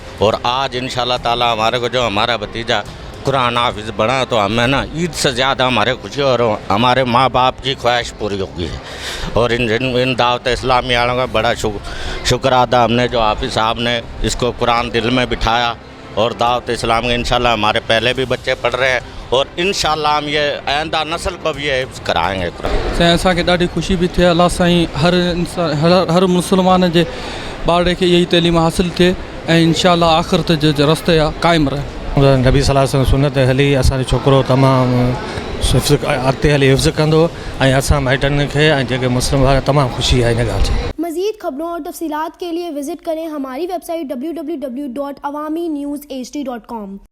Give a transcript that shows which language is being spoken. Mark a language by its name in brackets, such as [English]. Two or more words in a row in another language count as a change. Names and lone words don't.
[Urdu] اور آج انشاءاللہ تعالی ہمارے کو جو ہمارا بھتیجا قرآن حافظ بنا تو ہمیں نا عید سے زیادہ ہمارے خوشی اور ہمارے ماں باپ کی خواہش پوری ہوگی ہے. اور ان دعوت اسلامی والوں کا بڑا شکر ادا ہم نے جو حافظ صاحب نے اس کو قرآن دل میں بٹھایا. اور دعوت اسلام کے انشاءاللہ ہمارے پہلے بھی بچے پڑھ رہے ہیں اور انشاءاللہ ہم یہ آئندہ نسل کو بھی یہ حفظ کرائیں گے قرآن. [Sindhi] असांखे ॾाढी ख़ुशी बि थिए. अलाह साईं हर इंसान हर मुस्लमान जे ॿार खे इहा ई तइलीम हासिलु थिए ऐं इंशाअल्लाह आख़िरत जे रस्ते क़ाइमु रहे. नबी सल्लल्लाहु अलैहि वसल्लम सुन्नत हली असांजो छोकिरो तमामु अॻिते हली हिफ़्ज़ कंदो ऐं असां माइटनि खे ऐं जेके मुस्लिम तमामु ख़ुशी आहे हिन ॻाल्हि जी. [Urdu] مزید خبروں اور تفصیلات کے لیے وزٹ کریں ہماری ویب سائٹ www.awamiNewsHD.com.